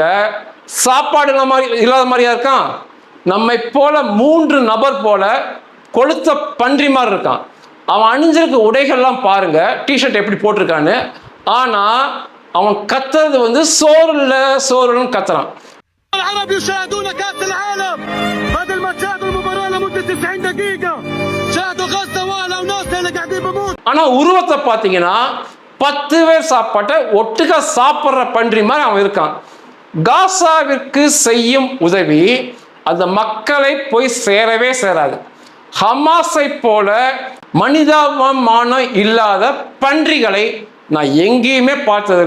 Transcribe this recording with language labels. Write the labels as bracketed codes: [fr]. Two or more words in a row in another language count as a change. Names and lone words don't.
[ta] சாப்பாடு இல்லாத மாதிரியா இருக்கான். நம்மை போல 3 நபர் போல கொளுத்த பன்றி மாதிரி இருக்கான். அவன் அணிஞ்சிருக்க உடைகள்லாம் பாருங்க, டிஷர்ட் எப்படி போட்டிருக்கான்னு. ஆனா அவன் கத்துறது சோறுன்னு கத்துறான். [ar] العرب يشاهدون كأس العالم بدل ما تشاهدوا المباراة لمدة 90 دقيقة. شاهدوا غزة وأهلها وناسها اللي قاعدين بموت. [ta] ஆனா உருவத்தை பார்த்தீங்கன்னா 10 பேர் சாப்பாட்டை ஒட்டுக்கா சாப்பிட்ற பன்றி மாதிரி அவன் இருக்கான். காசாவிற்கு செய்யும் உதவி அந்த மக்களை போய் சேரவே சேராது. ஹமாஸை போல மனிதாபிமானம் இல்லாத பன்றிகளை நான் எங்கேயுமே பார்த்ததில்ல.